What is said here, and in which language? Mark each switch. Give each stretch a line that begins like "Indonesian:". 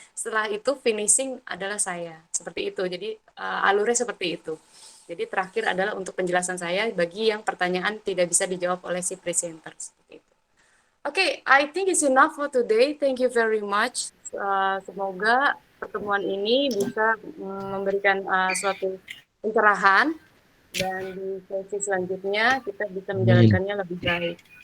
Indonesian: Setelah itu finishing adalah saya, seperti itu. Jadi alurnya seperti itu. Jadi terakhir adalah untuk penjelasan saya bagi yang pertanyaan tidak bisa dijawab oleh si presenter, seperti itu.
English: Oke, I think it's enough for today. Thank you very much.
Indonesian: Semoga pertemuan ini bisa memberikan suatu pencerahan, dan di sesi selanjutnya kita bisa menjalankannya lebih baik.